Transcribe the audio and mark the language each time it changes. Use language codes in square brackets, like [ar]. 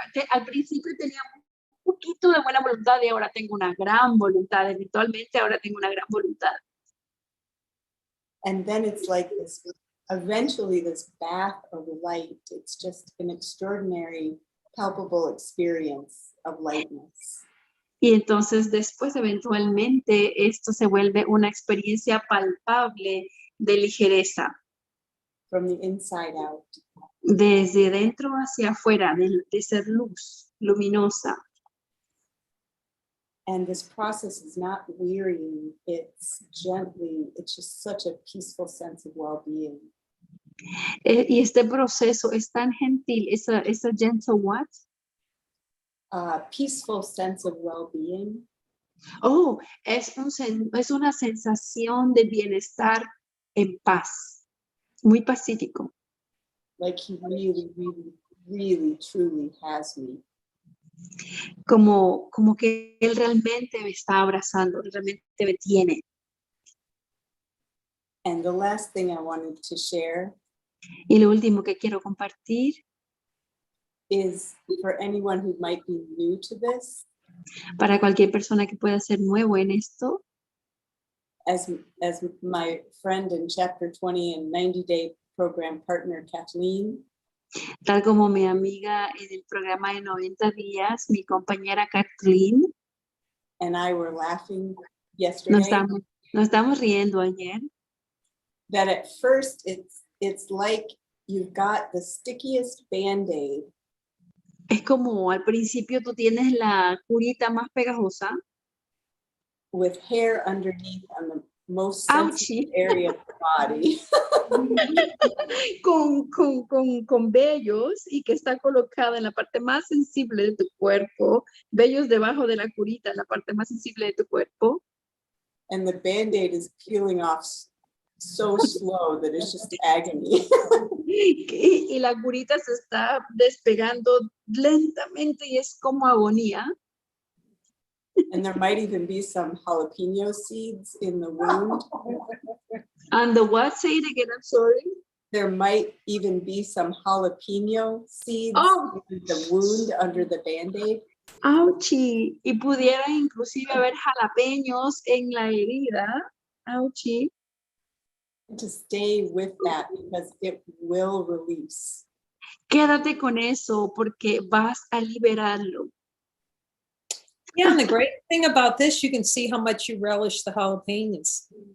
[es] Al principio tenía un poquito de buena voluntad y ahora tengo una gran voluntad. Eventualmente ahora tengo una gran voluntad. [en] And then it's like this eventually this bath of light, it's just an extraordinary, palpable experience of lightness. [es] Y entonces después eventualmente esto se vuelve una experiencia palpable de ligereza, [en] From the inside out. [es] desde dentro hacia afuera, de ser luz, luminosa. [en] And this process is not wearying, it's just such a peaceful sense of well-being. [es] Y este proceso es tan gentil, esa [en] gentle what? Peaceful sense of well-being. [es] Oh, es una sensación de bienestar en paz, muy pacífico. [en] Like he really, really, really, truly has me. [es] Como que él realmente me está abrazando, realmente me tiene. [en] And the last thing I wanted to share [es] Y lo último que quiero compartir [en] is for anyone who might be new to this, [es] para cualquier persona que pueda ser nuevo en esto, [en] as my friend in chapter 20 and 90-day program partner, Kathleen, [es] tal como mi amiga en el programa de 90 días, mi compañera Kathleen, [en] and I were laughing [es] nos [en] yesterday, [es] estamos riendo ayer, [en] that at first it's like you've got the stickiest Band-Aid, [es] es como al principio tú tienes la curita más pegajosa, [en] with hair underneath on the most Ouchie. sensitive area of the body. [es] con vellos y que está colocada en la parte más sensible de tu cuerpo, vellos debajo de la curita en la parte más sensible de tu cuerpo, [en] And the Band-Aid is peeling off so slow that it's just agony. [es] y la curita se está despegando lentamente y es como agonía. [en] And there might even be some jalapeno seeds in the wound. And the what? Say it again, I'm sorry. There might even be some jalapeno seeds Oh. in the wound under the Band-Aid. [es] Ouchie. Y pudiera inclusive haber jalapeños en la herida. Ouchie. [en] To stay with that because it will release. [es] Quédate con eso porque vas a liberarlo. [en] Yeah, and the great thing about this, you can see how much you relish the jalapenos.